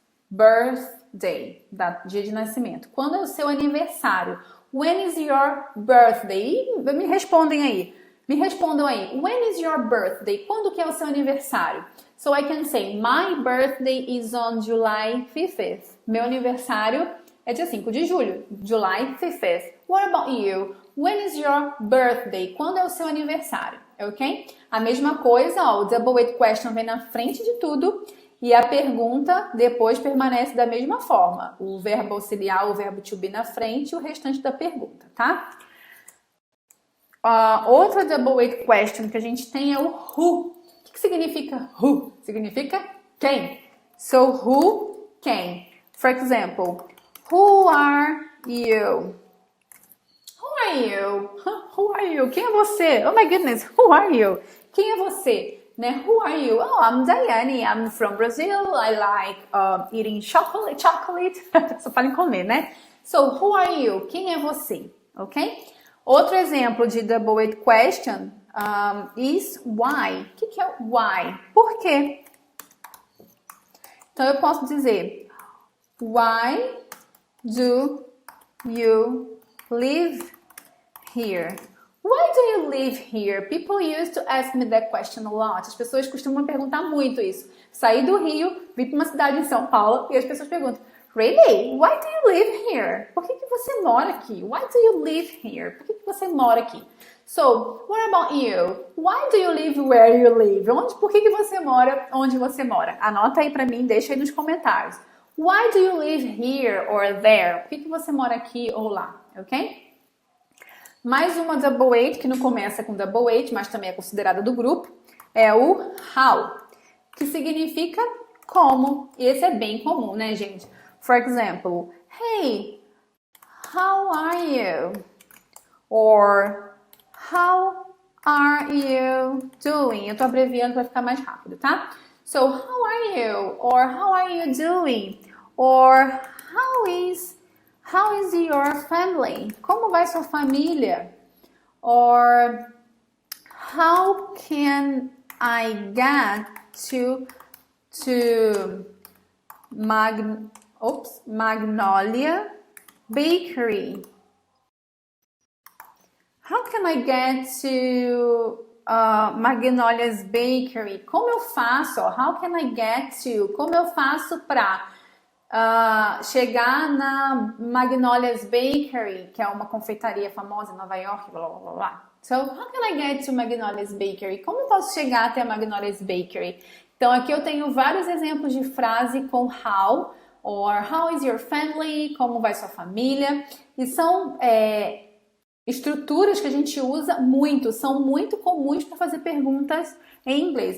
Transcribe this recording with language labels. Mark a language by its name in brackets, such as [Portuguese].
[Portuguese] Birthday, dia de nascimento. Quando é o seu aniversário? [English] When is your birthday? [Portuguese] Me respondem aí. Me respondam aí. [English] When is your birthday? [Portuguese] Quando que é o seu aniversário? [English] So I can say, my birthday is on July 5th. [Portuguese] Meu aniversário é dia 5 de julho. [English] July 5th. What about you? When is your birthday? [Portuguese] Quando é o seu aniversário? Ok? A mesma coisa, ó, o double weight question vem na frente de tudo. E a pergunta depois permanece da mesma forma. O verbo auxiliar, o verbo to be na frente e o restante da pergunta, tá? Outra double weight question que a gente tem é o who. O que significa who? Significa quem. So, who, quem. [English] For example, who are you? Who are you? Who are you? [Portuguese] Quem é você? [English] Oh my goodness, who are you? [Portuguese] Quem é você? Né? [English] Who are you? Oh, I'm Daiane, I'm from Brazil, I like eating chocolate. [Portuguese] Só fala em comer, né? [English] So, who are you? [Portuguese] Quem é você? Ok? Outro exemplo de double weight question is why. O que é why? Por quê? Então, eu posso dizer [English] why do you live here? Why do you live here? People used to ask me that question a lot. [Portuguese] As pessoas costumam perguntar muito isso. Saí do Rio, vim para uma cidade em São Paulo e as pessoas perguntam, really? [English] Why do you live here? [Portuguese] Por que você mora aqui? [English] Why do you live here? [Portuguese] Por que você mora aqui? [English] So, what about you? Why do you live where you live? [Portuguese] Por que você mora onde você mora? Anota aí para mim, deixa aí nos comentários. [English] Why do you live here or there? [Portuguese] Por que você mora aqui ou lá? Ok? Mais uma double weight, que não começa com double weight, mas também é considerada do grupo, é o how, que significa como. E esse é bem comum, né, gente? [English] For example, hey, how are you? Or, how are you doing? [Portuguese] Eu tô abreviando para ficar mais rápido, tá? [English] So, how are you? Or, how are you doing? Or, how is your family? [Portuguese] Como vai sua família? [English] Or how can I get to Magnolia Bakery? How can I get to Magnolia's Bakery? [Portuguese] Como eu faço? [English] How can I get to? [Portuguese] Como eu faço para chegar na Magnolia's Bakery, que é uma confeitaria famosa em Nova York, blá blá blá blá. [English] So, how can I get to Magnolia's Bakery? [Portuguese] Como eu posso chegar até a Magnolia's Bakery? Então, aqui eu tenho vários exemplos de frase com how [English] or how is your family? [Portuguese] Como vai sua família? E são estruturas que a gente usa muito, são muito comuns para fazer perguntas em inglês.